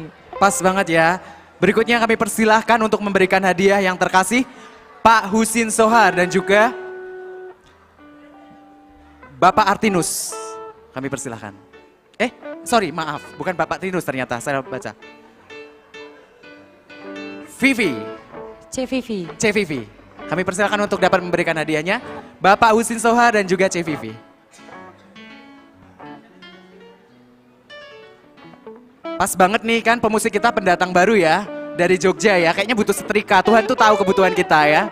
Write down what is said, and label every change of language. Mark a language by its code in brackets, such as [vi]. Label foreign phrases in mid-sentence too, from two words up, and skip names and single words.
[id] Pas banget ya. Berikutnya kami persilahkan untuk memberikan hadiah yang terkasih Pak Husin Sohar dan juga Bapak Artinus. Kami persilahkan. Sorry, maaf. Bukan Bapak Artinus ternyata, saya baca. Vivi. C Vivi. C Vivi. Kami persilahkan untuk dapat memberikan hadiahnya. Bapak Husin Sohar dan juga C Vivi. Pas banget nih kan pemusik kita pendatang baru ya. Dari Jogja ya, kayaknya butuh setrika. Tuhan tuh tahu kebutuhan kita ya.